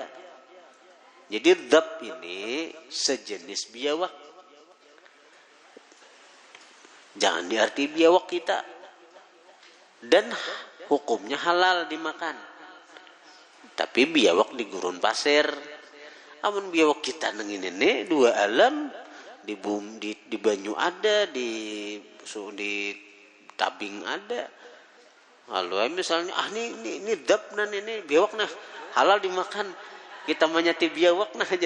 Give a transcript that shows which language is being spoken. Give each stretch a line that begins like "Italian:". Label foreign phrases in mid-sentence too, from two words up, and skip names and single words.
Indonesian: Jadi dhab ini sejenis biawak. Jangan diarti biawak kita. Dan hukumnya halal dimakan. Tapi biawak di gurun pasir.
Banjar: Amun biawak kita nang ini dua alam, di banyu ada, di tabing ada.
Indonesian: Lalu misalnya ini dhab nan ini biawak nah halal dimakan. Kita menyati biawak nah aja.